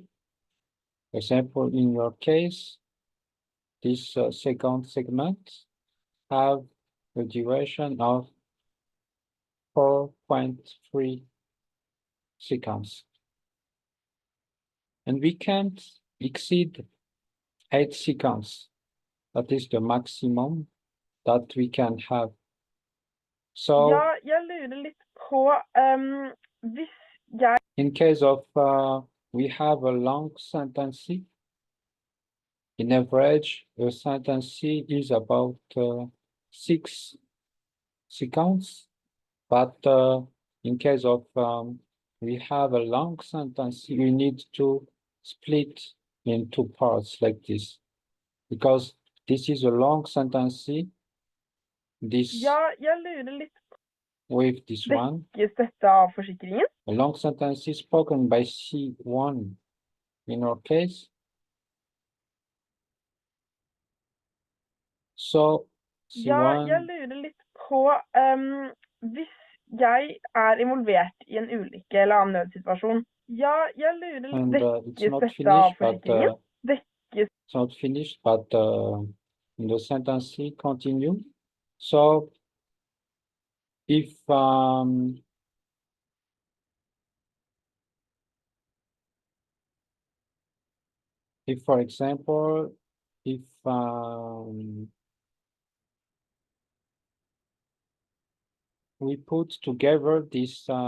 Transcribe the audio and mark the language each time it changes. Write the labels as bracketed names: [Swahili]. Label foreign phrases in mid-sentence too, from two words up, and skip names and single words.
[English] Example, in your case, this second segment have the duration of 4.3 seconds. And we can't exceed 8 seconds. That is the maximum that we can have. So [Norwegian] Ja, jeg lurer litt på hvis jeg [English] in case of we have a long sentence, in average, a sentence is about 6 seconds. But in case of we have a long sentence, we need to split in 2 parts like this, because this is a long sentence. This [Norwegian] Ja, jeg lurer litt [English] with this one, [Norwegian] Dekkes dette av forsikringen? [English] a long sentence is spoken by C1 in our case. So [Norwegian] Ja, jeg [English] C1 [Norwegian] lurer litt på hvis jeg er involvert i en ulykke eller annen nødsituasjon. Ja, jeg lurer [English] and it's [Norwegian] Dekkes [English] not [Norwegian] dette av [English] finished, but [Norwegian] forsikringen? Dekkes [English] it's not finished, but the sentence continue. So if for example, if we put together these